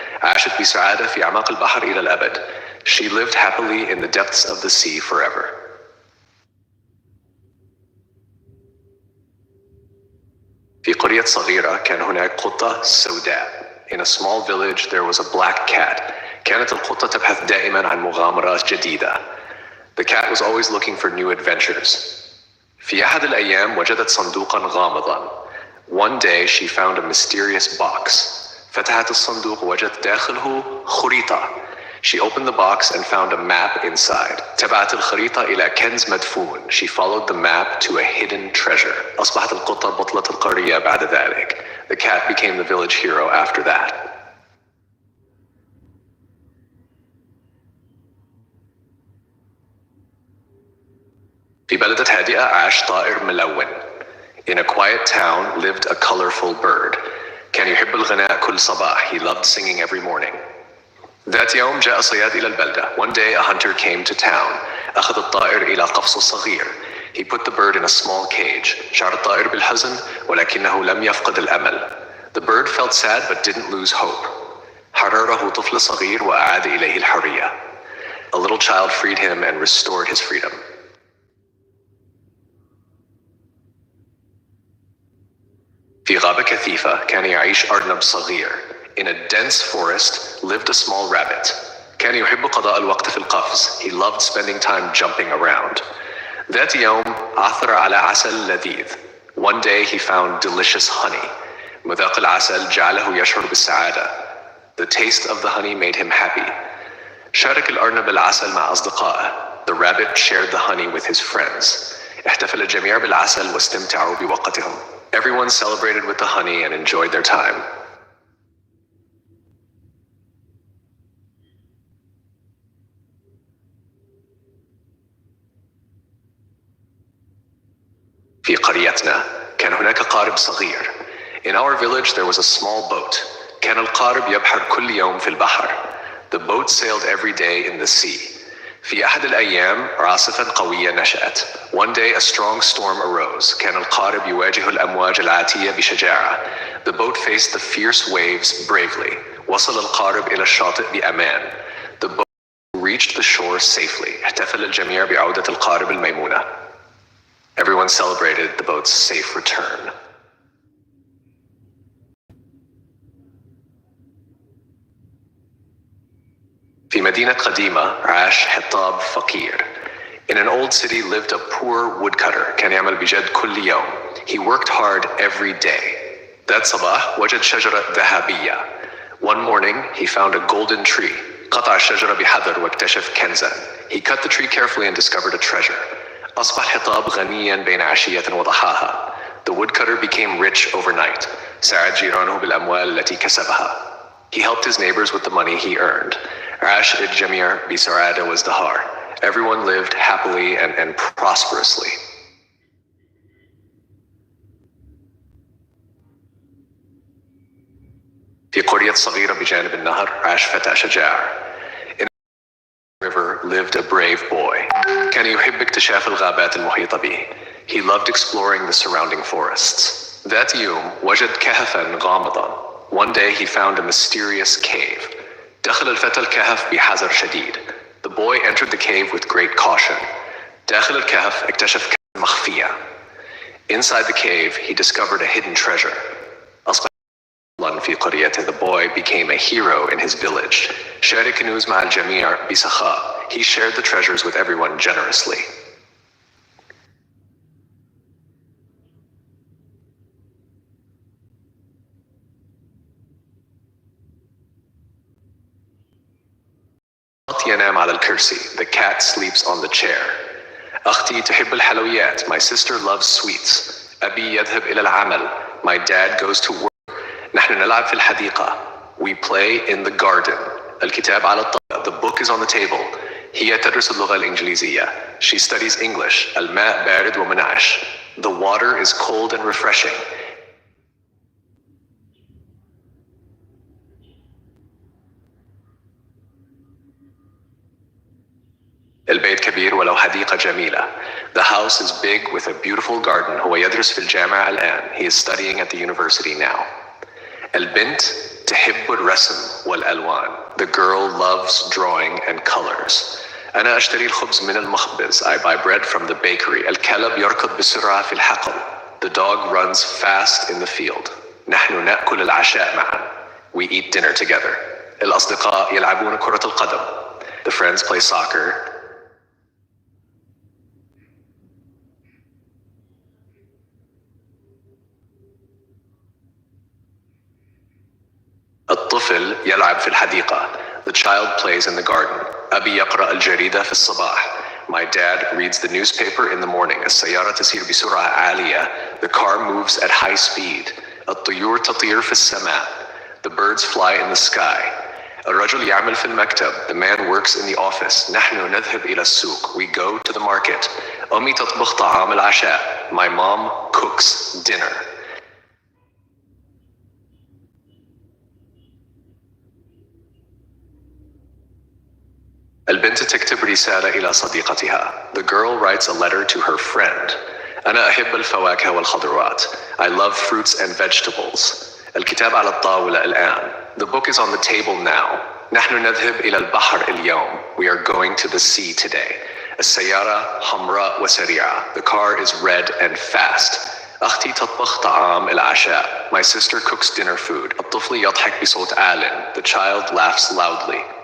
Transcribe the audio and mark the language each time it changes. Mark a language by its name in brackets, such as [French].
[Arabic] عاشت بسعادة في أعماق البحر إلى الأبد. [English] She lived happily in the depths of the sea forever. [Arabic] في قرية صغيرة كان هناك قطة سوداء. [English] In a small village there was a black cat. [Arabic] كانت القطة تبحث دائما عن مغامرات جديدة. [English] The cat was always looking for new adventures. [Arabic] في أحد الأيام وجدت صندوقا غامضا. [English] One day she found a mysterious box. [Arabic] فتحت الصندوق ووجدت داخله خريطة. [English] She opened the box and found a map inside. [Arabic] تبعت الخريطة إلى كنز مدفون. [English] She followed the map to a hidden treasure. [Arabic] أصبحت القطة بطلة القرية بعد ذلك. [English] The cat became the village hero after that. [Arabic] في بلدة هادئة عاش طائر ملون. [English] In a quiet town lived a colorful bird. [Arabic] كان يحب الغناء كل صباح. [English] He loved singing every morning. [Arabic] ذات يوم جاء صياد إلى البلدة. [English] One day a hunter came to town. [Arabic] أخذ الطائر إلى قفص صغير. [English] He put the bird in a small cage. [Arabic] شعر الطائر بالحزن ولكنه لم يفقد الأمل. [English] The bird felt sad but didn't lose hope. [Arabic] حرره طفل صغير وأعاد إليه الحرية. [English] A little child freed him and restored his freedom. [Arabic] في غابة كثيفة كان يعيش أرنب صغير. [English] In a dense forest lived a small rabbit. [Arabic] كان يحب قضاء الوقت في القفز. [English] He loved spending time jumping around. [Arabic] ذات يوم عثر على عسل لذيذ. [English] One day he found delicious honey. [Arabic] مذاق العسل جعله يشعر بالسعادة. [English] The taste of the honey made him happy. [Arabic] شارك الأرنب العسل مع أصدقائه. [English] The rabbit shared the honey with his friends. [Arabic] احتفل الجميع بالعسل واستمتعوا بوقتهم. [English] Everyone celebrated with the honey and enjoyed their time. [Arabic] في قريتنا كان هناك قارب صغير. [English] In our village there was a small boat. [Arabic] كان القارب يبحر كل يوم في البحر. [English] The boat sailed every day in the sea. [Arabic] في أحد الأيام عاصفة قوية نشأت. [English] One day a strong storm arose. [Arabic] كان القارب يواجه الأمواج العاتية بشجاعة. [English] The boat faced the fierce waves bravely. [Arabic] وصل القارب إلى الشاطئ بأمان. [English] The boat reached the shore safely. [Arabic] احتفل الجميع بعودة القارب الميمونة. [English] Everyone celebrated the boat's safe return. [Arabic] في مدينة قديمة عاش حطاب فقير. [English] In an old city lived a poor woodcutter. [Arabic] كان يعمل بجد كل يوم. [English] He worked hard every day. [Arabic] ذات صباح وجد شجرة ذهبية. [English] One morning he found a golden tree. [Arabic] قطع الشجرة بحذر واكتشف كنزا. [English] He cut the tree carefully and discovered a treasure. [Arabic] أصبح حطاب غنيا بين عشية وضحاها. [English] The woodcutter became rich overnight. [Arabic] ساعد جيرانه بالأموال التي كسبها. [English] He helped his neighbors with the money he earned. [Arabic] عاش الجميع بسعادة وازدهار. [English] Everyone lived happily and prosperously. [Arabic] في قرية صغيرة بجانب النهر عاش فتى شجاع. [English] In the river lived a brave boy. [Arabic] كان يحب اكتشاف الغابات المحيطة به. [English] He loved exploring the surrounding forests. [Arabic] ذات يوم وجد كهفا غامضا. [English] One day he found a mysterious cave. [Arabic] دخل الفتى الكهف بحذر شديد. [English] The boy entered the cave with great caution. [Arabic] داخل الكهف اكتشف كنزا مخفية. [English] Inside the cave he discovered a hidden treasure. [Arabic] أصبح في قريته. [English] The boy became a hero in his village. [Arabic] شارك الكنوز مع الجميع بسخاء. [English] He shared the treasures with everyone generously. [Arabic] ينام على الكرسي. [English] The cat sleeps on the chair. [Arabic] أختي تحب الحلويات. [English] My sister loves sweets. [Arabic] أبي يذهب إلى العمل. [English] My dad goes to work. [Arabic] نحن نلعب في الحديقة. [English] We play in the garden. [Arabic] الكتاب على الطاولة. [English] The book is on the table. [Arabic] هي تدرس اللغة الإنجليزية. [English] She studies English. [Arabic] الماء بارد ومنعش. [English] The water is cold and refreshing. [Arabic] البيت كبير ولو حديقة جميلة. [English] The house is big with a beautiful garden. [Arabic] هو يدرس في الجامعة الآن. [English] He is studying at the university now. [Arabic] البنت تحب الرسم والألوان. [English] The girl loves drawing and colors. [Arabic] أنا أشتري الخبز من المخبز. [English] I buy bread from the bakery. [Arabic] الكلب يركض بسرعة في الحقل. [English] The dog runs fast in the field. [Arabic] نحن نأكل العشاء معا. [English] We eat dinner together. [Arabic] الأصدقاء يلعبون كرة القدم. [English] The friends play soccer. [Arabic] الطفل يلعب في الحديقة. [English] The child plays in the garden. [Arabic] أبي يقرأ الجريدة في الصباح. [English] My dad reads the newspaper in the morning. [Arabic] السيارة تسير بسرعة عالية. [English] The car moves at high speed. [Arabic] الطيور تطير في السماء. [English] The birds fly in the sky. [Arabic] الرجل يعمل في المكتب. [English] The man works in the office. [Arabic] نحن نذهب إلى السوق. [English] We go to the market. [Arabic] أمي تطبخ طعام العشاء. [English] My mom cooks dinner. [Arabic] البنت تكتب رسالة إلى صديقتها. [English] The girl writes a letter to her friend. [Arabic] أنا أحب الفواكه والخضروات. [English] I love fruits and vegetables. [Arabic] الكتاب على الطاولة الآن. [English] The book is on the table now. [Arabic] نحن نذهب إلى البحر اليوم. [English] We are going to the sea today. [Arabic] السيارة حمراء وسريعة. [English] The car is red and fast. [Arabic] أختي تطبخ طعام العشاء. [English] My sister cooks dinner food. [Arabic] الطفل يضحك بصوت عال. [English] The child laughs loudly.